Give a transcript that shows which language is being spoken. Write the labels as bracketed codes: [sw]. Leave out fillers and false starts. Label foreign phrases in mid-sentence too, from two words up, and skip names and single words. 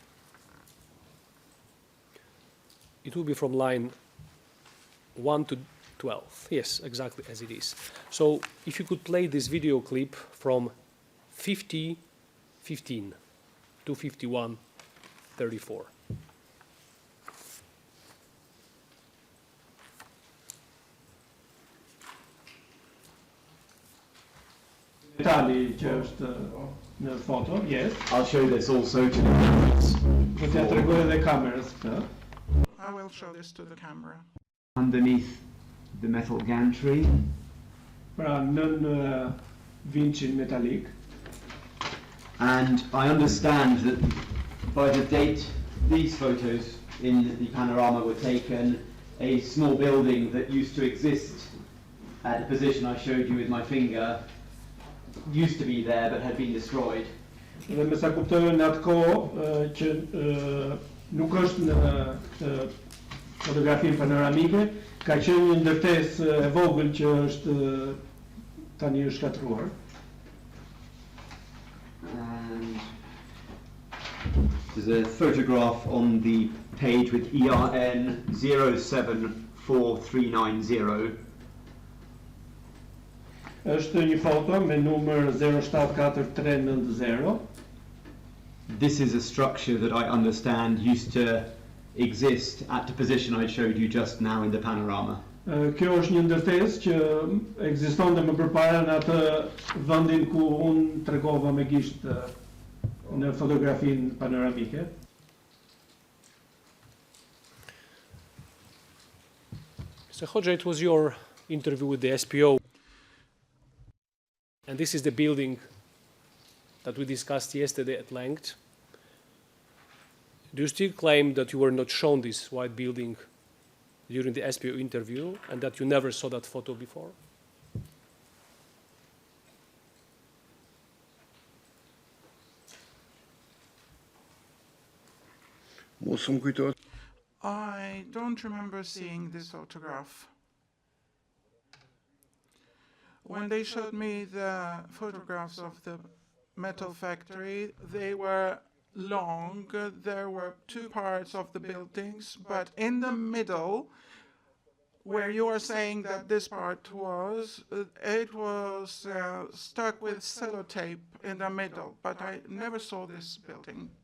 [en] It will be from line 1 to 12. Yes, exactly as it is. So if you could play this video clip from 50:15 to 51:34. [sq] Detali që është në foto, [en] yes. I'll show this also to the cameras. [sq] Do t'ja tregoj edhe kamerës këtë. [en] I will show this to the camera. Underneath the metal gantry, [sq] Pra nën vincin metalik. [en] and I understand that by the date these photos in the panorama were taken, a small building that used to exist at the position I showed you with my finger used to be there but had been destroyed. [sq] Dhe me sa kuptoj në atë kohë që nuk është në këtë fotografinë panoramike, ka qenë një ndërtesë e vogël që është tani është shkatruar. [en] And there's a photograph on the page with ERN 074390. [sq] Është një foto me numër 074390. [en] This is a structure that I understand used to exist at the position I showed you just now in the panorama. [sq] Kjo është një ndërtesë që ekzistonte më përpara në atë vendin ku unë tregova me gisht në fotografinë panoramike. [en] Mr. Hoxha, it was your interview with the SPO, and this is the building that we discussed yesterday at length. Do you still claim that you were not shown this white building during the SPO interview and that you never saw that photo before? [sq] Mos më kujtohet. [en] I don't remember seeing this photograph. When they showed me the photographs of the metal factory, they were long. There were two parts of the buildings, but in the middle, where you are saying that this part was, it was stuck with sellotape in the middle, but I never saw this building.